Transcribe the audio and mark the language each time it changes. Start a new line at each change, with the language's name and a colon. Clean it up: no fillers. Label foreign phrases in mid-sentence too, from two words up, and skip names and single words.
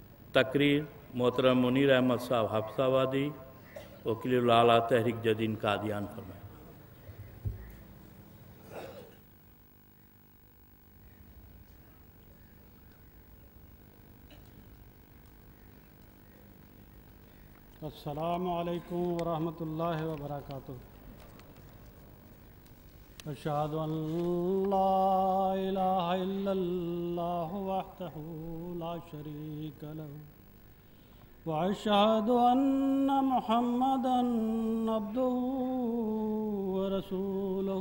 Urdu: تقریر محترم منیر احمد صاحب حافظآبادی وکیل اعلیٰ تحریک جدید قادیان فرمائے.
Arabic: السلام عليكم ورحمة الله وبركاته. أشهد أن لا إله إلا الله وحده لا شريك له وأشهد أن محمدا عبده ورسوله.